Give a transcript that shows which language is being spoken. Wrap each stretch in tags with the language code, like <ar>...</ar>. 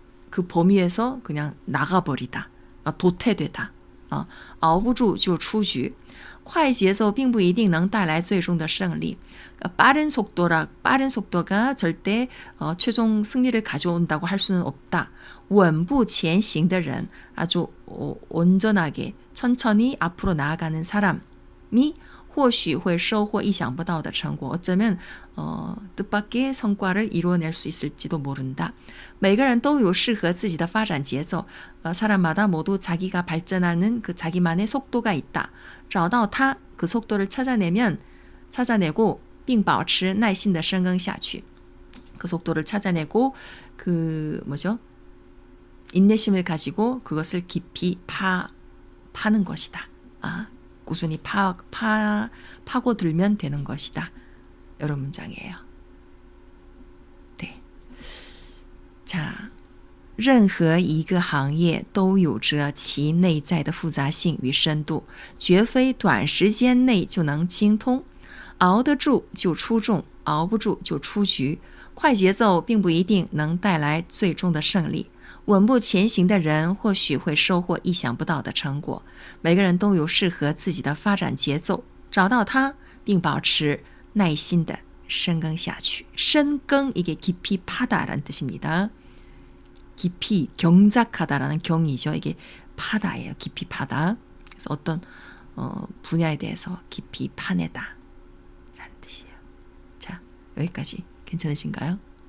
<ko>그 범위에서 그냥 나가버리다. 도태되다.</ko> <zh>熬不住就出局. 快节奏并不一定能带来最终的胜利.</zh> <ko>빠른 속도가 절대 최종 승리를 가져온다고 할 수는 없다.</ko> <zh>稳步前行的人,</zh> <ko>아주 온전하게 천천히 앞으로 나아가는 사람이</ko> <zh>或许会收获意想不到的成果.</zh> <ko>어쩌면 뜻밖의 성과를 이루어낼 수 있을지도 모른다.</ko> <zh>每个人都有适合自己的发展节奏.</zh> <ko>사람마다 모두 자기가 발전하는 그 자기만의 속도가 있다.</ko> <zh>找到它,</zh> <ko>그 속도를 찾아내고</ko> <zh>并保持耐心的深耕下去.</zh> <ko>그 속도를 찾아내고 그 뭐죠? 인내심을 가지고 그것을 깊이 파는 것이다. 꾸준히 파고들면 되는 것이다. 이런 문장이에요. 네.</ko> <zh>자, 任何一个行业都有着其内在的复杂性与深度，绝非短时间内就能精通。熬得住就出众，熬不住就出局。快节奏并不一定能带来最终的胜利。稳步前行的人或许会收获意想不到的成果。每个人都有适合自己的发展节奏，找到它并保持耐心的深耕下去。</zh> <ko>深耕 이게 깊이 파다라는 뜻입니다. 깊이 경작하다라는 경이죠. 이게 파다예요. 깊이 파다. 그래서 어떤 분야에 대해서 깊이 파내다 라는 뜻이에요. 자, 여기까지 괜찮으신가요?</ko>